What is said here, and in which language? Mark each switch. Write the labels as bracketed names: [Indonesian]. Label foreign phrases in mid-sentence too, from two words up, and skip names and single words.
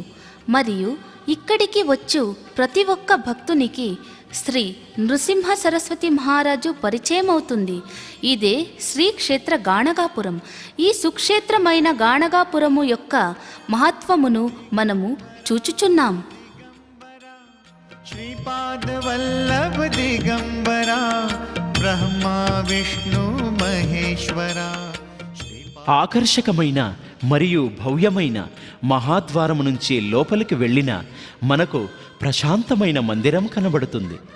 [Telugu] మరియు ఇక్కడికి వచ్చు ప్రతి ఒక్క భక్తునికి శ్రీ నృసింహ సరస్వతి మహారాజు పరిచయం అవుతుంది. ఇదే శ్రీక్షేత్ర గాణగాపురం. ఈ సుక్షేత్రమైన గాణగాపురము యొక్క మహత్వమును మనము చూచుచున్నాం. [Marathi] श्रीपाद वल्लभ दिगंबरा ब्रह्मा विष्णु महेश्वरा. [Telugu] ఆకర్షకమైన మరియు భవ్యమైన మహాద్వారము నుంచి లోపలికి వెళ్ళిన మనకు ప్రశాంతమైన మందిరం కనబడుతుంది.